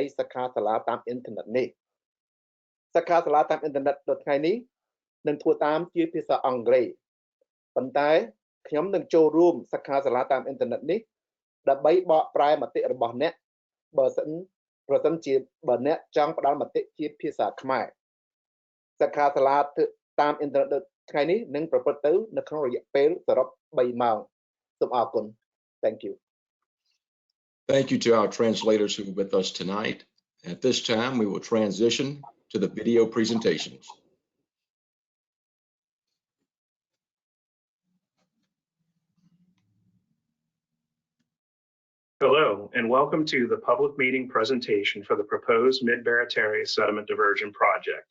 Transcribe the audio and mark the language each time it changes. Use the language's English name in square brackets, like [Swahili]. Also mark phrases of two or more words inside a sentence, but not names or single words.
[Khmer] សិក្ខាសាលាតាមអ៊ីនធឺណិតនេះសិក្ខាសាលាតាមអ៊ីនធឺណិតនៅថ្ងៃនេះនឹងធ្វើតាមជាភាសាអង់គ្លេសប៉ុន្តែខ្ញុំនឹងចូលរួមសិក្ខាសាលាតាមអ៊ីនធឺណិតនេះដើម្បីបកប្រែមតិរបស់អ្នកប្រសិនជាបើអ្នកចង់ផ្ដល់មតិជាភាសាខ្មែរសិក្ខាសាលាតាមអ៊ីនធឺណិតថ្ងៃនេះនឹងប្រព្រឹត្តទៅនៅក្នុងរយៈពេលសរុប3ម៉ោងសូមអរគុណ [English] Thank you. Thank you to our translators who are with us tonight. At this time, we will transition to the video presentations. Hello, and welcome to the public meeting presentation for the proposed Midbarataria Sediment Diversion project.